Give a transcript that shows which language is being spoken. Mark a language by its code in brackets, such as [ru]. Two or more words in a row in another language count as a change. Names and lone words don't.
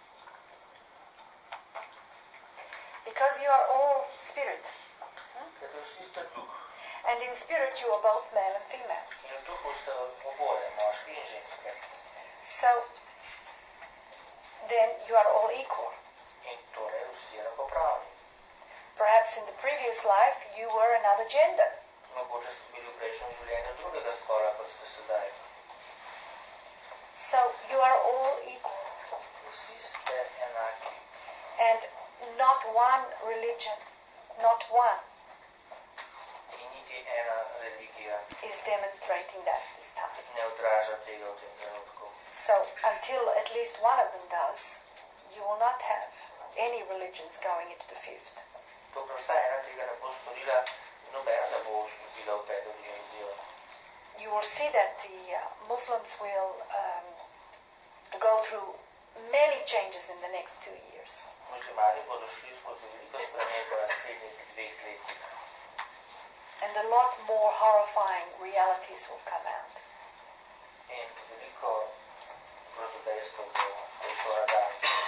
[en] Because you are all spirit. [sl] Ker vsi ste duh. [en] And in spirit you are both male and female. [sl] In v duhu ste oboje, moški in ženske. [en] So, then you are all equal. [sl] In torej vsi enakopravni. [en] perhaps in the previous life you were another gender. [sl] Mogoče ste bili v prejšnjem življenju drugega spola, kot ste sedaj. [en] So you are all equal. [sl] Vsi ste enaki. [en] And not one religion, not one, [sl] In niti ena religija [en] is demonstrating that this time. [sl] ne odraža tega v tem trenutku. [en] So until at least one of them does, you will not have any religions going into the fifth. [sl] Dokler vsaj ena tega ne bo storila, nobena ne bo vstopila v peto dimenzijo. [en] You will see that the Muslims will go through many changes in the next 2 years. [sl] Muslimani bodo šli skozi veliko sprememb v naslednjih 2 letih. [en] And a lot more horrifying realities will come out. [sl] In veliko grozodejstev bo prišlo na dan.